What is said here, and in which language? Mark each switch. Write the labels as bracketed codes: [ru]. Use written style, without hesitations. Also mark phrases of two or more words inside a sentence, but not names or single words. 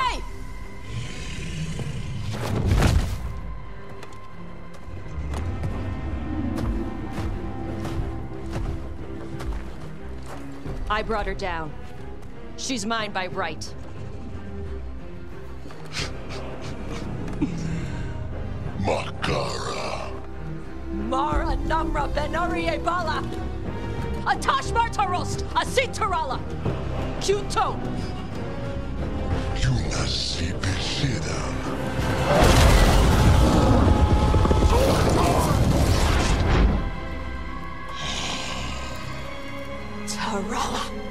[en] Hey! I brought her down. She's mine by right. Makara. Mara Namra Benori Bala! Atash Martarost! Asitarala! Kyuto! Yunasi Bishida. Tarala!